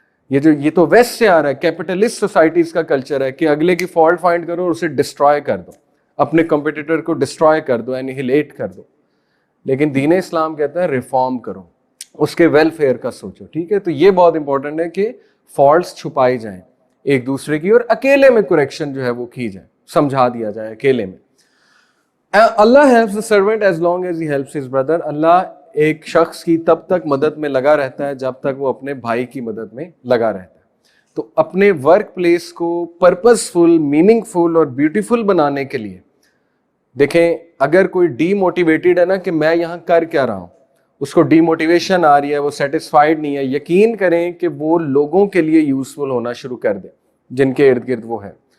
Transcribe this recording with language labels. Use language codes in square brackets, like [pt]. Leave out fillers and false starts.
[ur] یہ تو ویسٹ سے آ رہا ہے، کیپٹلسٹ سوسائٹیز کا کلچر ہے کہ اگلے کی فالٹ فائنڈ کرو اور اسے ڈسٹروائے کر دو، اپنے کمپٹیٹر کو ڈسٹروائے کر دو، اینیہیلیٹ کر دو. لیکن دین اسلام کہتا ہے ریفارم کرو، اس کے ویلفیئر کا سوچو. ٹھیک ہے، تو یہ بہت امپورٹنٹ ہے کہ فالٹس چھپائی جائیں ایک دوسرے کی اور اکیلے میں کریکشن جو ہے وہ کی جائے، سمجھا دیا جائے اکیلے میں. [en] Allah helps the servant as long as he helps his brother. [ur] اللہ ایک شخص کی تب تک مدد میں لگا رہتا ہے جب تک وہ اپنے بھائی کی مدد میں لگا رہتا ہے. تو اپنے ورک پلیس کو پرپز فل، میننگ فل اور بیوٹیفل بنانے کے لیے دیکھیں، اگر کوئی ڈی موٹیویٹڈ ہے نا کہ میں یہاں کر کیا رہا ہوں، اس کو ڈی موٹیویشن آ رہی ہے، وہ سیٹسفائیڈ نہیں ہے، یقین کریں کہ وہ لوگوں کے لیے یوزفل ہونا شروع کر دیں جن کے ارد گرد وہ ہے.